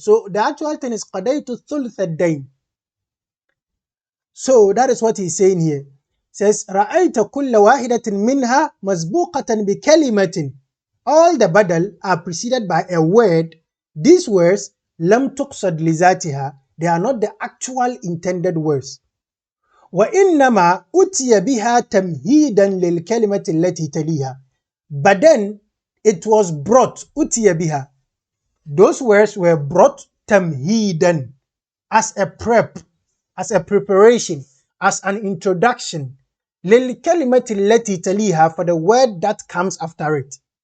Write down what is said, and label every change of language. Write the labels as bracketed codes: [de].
[en] So the actual thing is Qadaytu Thultha Dayn. So that is what he's saying here. He says, [ar] رَأَيْتَ كُلَّ وَاحِدَةٍ مِنْهَا مَسْبُوقَةً بِكَلِمَةٍ. [en] all the badal are preceded by a word. These words [ar] لم تقصد لذاتها, [en] they are not the actual intended words. [ar] وإنما أتي بها تمهيدا للكلمة التي تليها. [en] But then it was brought, [ar] أتي بها. [en] Those words were brought تمهيدا, as a prep, as a preparation, as an introduction. [ar] للكلمة التي تليها, [en] for the word that comes after it.